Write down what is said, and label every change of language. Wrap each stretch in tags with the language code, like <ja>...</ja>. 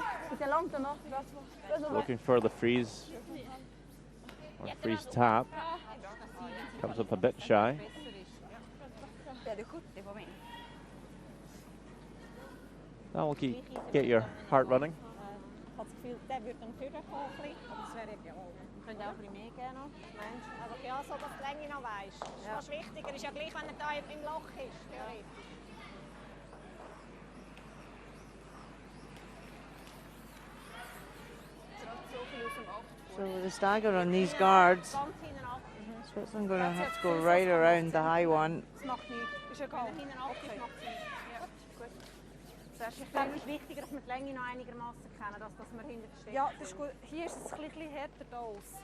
<sv>Lite långt ändå.</sv> <en>Looking for the freeze. Or freeze tap. Comes up a bit shy. That will get your heart running.</en> <de>habe das Gefühl, der würde dann vorkommen. Aber das wäre ideal. Könnte auch ein bisschen mehr gehen noch. Meinst du? Also ja, so dass die Länge noch weisst. Das ist fast wichtiger. Ist ja gleich, wenn er da im Loch ist, theoretisch.</de> <en>So with the stagger on these guards, Switzerland going to have to go right around the high one.</en> <de>Das macht nichts. Ist egal. Wenn er hinten abgeht, macht es nichts. Ja, gut. Ich glaube, es ist wichtiger, dass wir die Länge noch einigermaßen kennen, als dass wir hinter der Stelle Ja, das ist gut. Hier ist es ein bisschen härter da aus.</de>